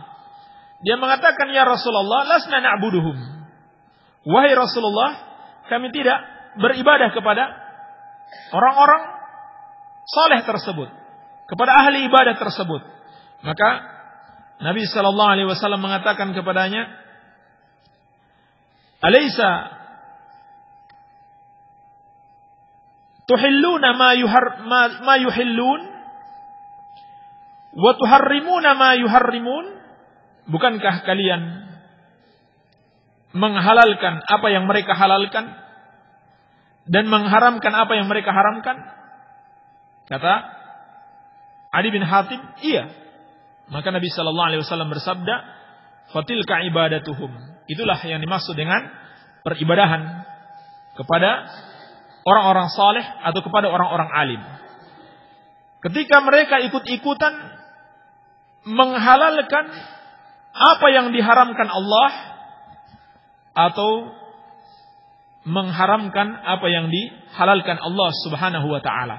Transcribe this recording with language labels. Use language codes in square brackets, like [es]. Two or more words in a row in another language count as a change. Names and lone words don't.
[id] Dia mengatakan, [ar] "يا رسول الله لسنا نعبدهم." [id] Wahai Rasulullah, kami tidak beribadah kepada orang-orang saleh tersebut, kepada ahli ibadah tersebut. Maka Nabi [ar] صلى الله عليه وسلم [id] mengatakan kepadanya, [ar] "أليس تحلون ما يحلون وتحرمون ما يحرمون?" [id] Bukankah kalian menghalalkan apa yang mereka halalkan dan mengharamkan apa yang mereka haramkan? Kata Adi bin Hatim, iya. Maka Nabi [ar] صلى الله عليه وسلم [id] bersabda, [ar] "فتلك عبادتهم." [id] Itulah yang dimaksud dengan peribadahan kepada orang-orang saleh atau kepada orang-orang alim. Ketika mereka ikut-ikutan menghalalkan apa yang diharamkan Allah atau mengharamkan apa yang dihalalkan Allah [ar] سبحانه وتعالى.